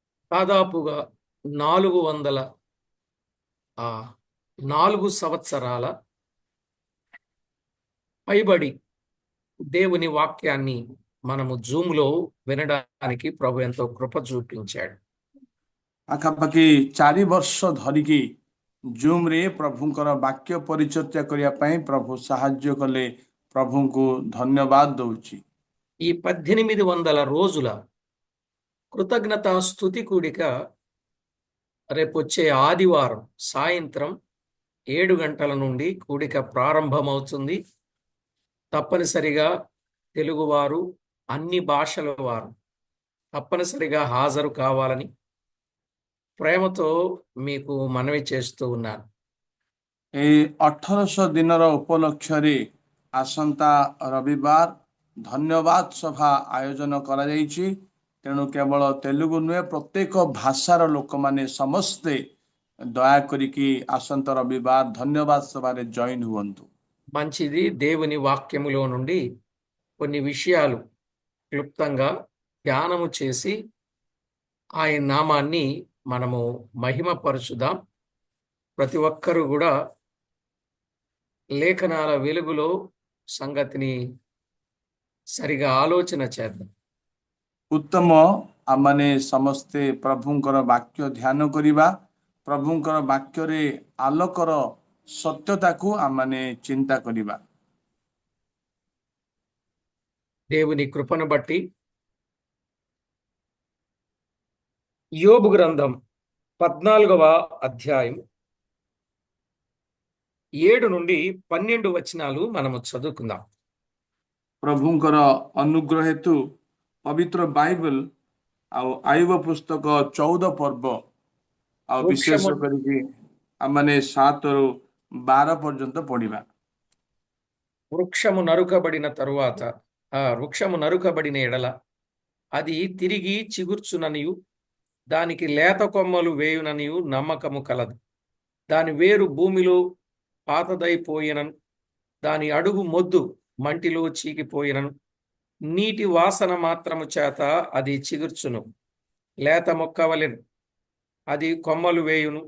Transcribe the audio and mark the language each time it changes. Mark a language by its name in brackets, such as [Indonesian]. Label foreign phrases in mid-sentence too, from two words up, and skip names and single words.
[Telugu] దాదాపుగా 400 ఆ 4 సంవత్సరాల పైబడి దేవుని వాక్యాన్ని మనము జూమ్‌లో వినడానికి ప్రభు ఎంతో కృప చూపించాడు. [Odia] ପାଖାପାଖି 4 ବର୍ଷ ଧରିକି ଜୁମ୍ରେ ପ୍ରଭୁଙ୍କର ବାକ୍ୟ ପରିଚର୍ଚ୍ୟା କରିବା ପାଇଁ ପ୍ରଭୁ ସାହାଯ୍ୟ କଲେ। ପ୍ରଭୁଙ୍କୁ ଧନ୍ୟବାଦ ଦଉଛି। [Telugu] ఈ 1800 రోజుల కృతజ్ఞతా స్తుతి కూడిక రేపొచ్చే ఆదివారం సాయంత్రం 7 గంటల నుండి కూడిక ప్రారంభమవుతుంది. తప్పనిసరిగా తెలుగువారు, అన్ని భాషల వారు తప్పనిసరిగా హాజరు కావాలని ప్రేమతో మీకు మనవి చేస్తూ ఉన్నాను. [Odia] এই 1800 ଦିନର ଉପଲକ୍ଷରେ ଆସନ୍ତା ରବିବାର ଧନ୍ୟବାଦ ସଭା ଆୟୋଜନ କରାଯାଇଛି। ତେଣୁ କେବଳ ତେଲୁଗୁ ନୁହେଁ, ପ୍ରତ୍ୟେକ ଭାଷାର ଲୋକମାନେ ସମସ୍ତେ ଦୟାକରିକି ଆସନ୍ତା ରବିବାର ଧନ୍ୟବାଦ ସଭାରେ ଜଏନ୍ ହୁଅନ୍ତୁ। [Telugu] మంచిది. దేవుని వాక్యములో నుండి కొన్ని విషయాలు క్లుప్తంగా ధ్యానము చేసి ఆయన నామాన్ని మనము మహిమపరచుదాం. ప్రతి ఒక్కరూ కూడా లేఖనాల వెలుగులో సంగతిని సరిగా ఆలోచన చేద్దాం. [Odia] ଉତ୍ତମ ଆମମାନେ ସମସ୍ତେ ପ୍ରଭୁଙ୍କର ବାକ୍ୟ ଧ୍ୟାନ କରିବା, ପ୍ରଭୁଙ୍କର ବାକ୍ୟରେ ଆଲୋକର ସତ୍ୟତାକୁ ଆମମାନେ ଚିନ୍ତା କରିବା। [Telugu] దేవుని కృపను బట్టి యోబు గ్రంథం 14వ అధ్యాయం 7 నుండి 12 వచనాలు మనము చదువుకుందాం. [Odia] ପ୍ରଭୁଙ୍କର ଅନୁଗ୍ରହ ହେତୁ ପବିତ୍ର ବାଇବଲ ଆଉ ଆୟୁବ ପୁସ୍ତକ 14 ପର୍ବ ଆଉ ବିଶେଷ వృక్షము କରିକି ଆମମାନେ 7 ରୁ 12 ପର୍ଯ୍ୟନ୍ତ ପଢିବା। [Telugu] వృక్షము నరుకబడిన తరువాత వృక్షము నరుకబడిన ఎడల అది తిరిగి చిగుర్చుననియు దానికి లేత కొమ్మలు వేయుననియు నమ్మకము కలదు. దాని వేరు భూమిలో పాతదైపోయినను, దాని అడుగు మొద్దు మంటిలో చీకిపోయినను, నీటి వాసన మాత్రము చేత అది చిగుర్చును, లేత మొక్కవలెను, అది కొమ్మలు వేయును.